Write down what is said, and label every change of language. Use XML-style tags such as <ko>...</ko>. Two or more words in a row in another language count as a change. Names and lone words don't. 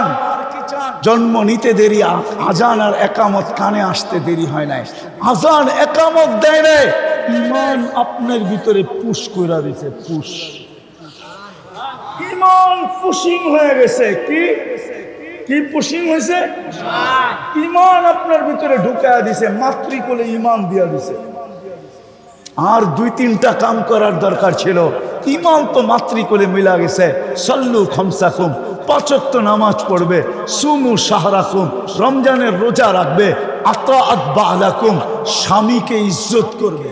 <bn>জন্ম নিতে দেরি, আজান আর একামত কানে আসতে দেরি হয় নাই। আজান একামত দেয় নাই, ইমান আপনার ভিতরে পুশ কইরা দিছে, পুশ। ইমান পুশিং হয়ে গেছে। কি কি পুশিং হয়েছে? ইমান আপনার ভিতরে ঢুকায়া দিছে, মাতৃকোলে ইমান দিয়া দিছে। আর 2-3টা কাম করার দরকার ছিল। ইমান তো মাতৃকোলে মিলা গেছে।</bn> <ar>صلوا خمسكم,</ar> <bn>5 ওয়াক্ত নামাজ পড়বে,</bn> <ar>صوموا شهركم,</ar> <bn>রমজানের রোজা রাখবে,</bn> <ar>أطاعت بعلكم,</ar> <bn>স্বামীকে ইজ্জত করবে।</bn>